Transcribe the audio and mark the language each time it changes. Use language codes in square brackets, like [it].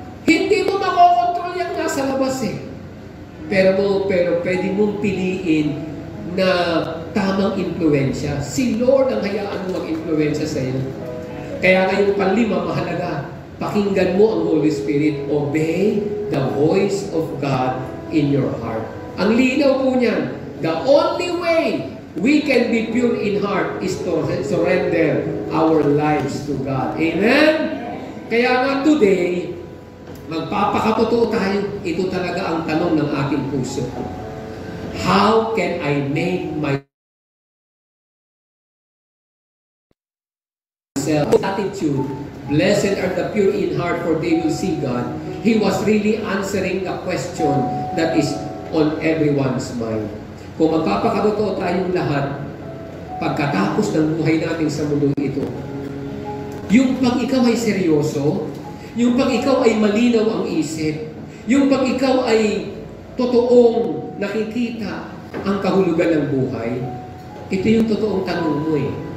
[tl] Hindi mo makokontrol yung nasa labas eh. Pero pwede mong piliin na tamang impluensya. Si Lord ang hayaan mo mag-impluensya sa iyo. Kaya ngayong panlima, mahalaga, pakinggan mo ang Holy Spirit. [en] Obey the voice of God in your heart. [tl] Ang linaw po niyan, [en] the only way we can be pure in heart is to surrender our lives to God. [tl] Amen? Kaya nga today, magpapakatotoo tayo. Ito talaga ang tanong ng ating puso. [en] How can I make my attitude? Blessed are the pure in heart, for they will see God. He was really answering the question that is on everyone's mind. [tl] Kung magpapakatotoo tayong lahat, pagkatapos ng buhay natin sa mundo ito, yung pag ikaw ay seryoso, yung pag ikaw ay malinaw ang isip, yung pag ikaw ay totoong nakikita ang kahulugan ng buhay, ito yung totoong tanong mo eh.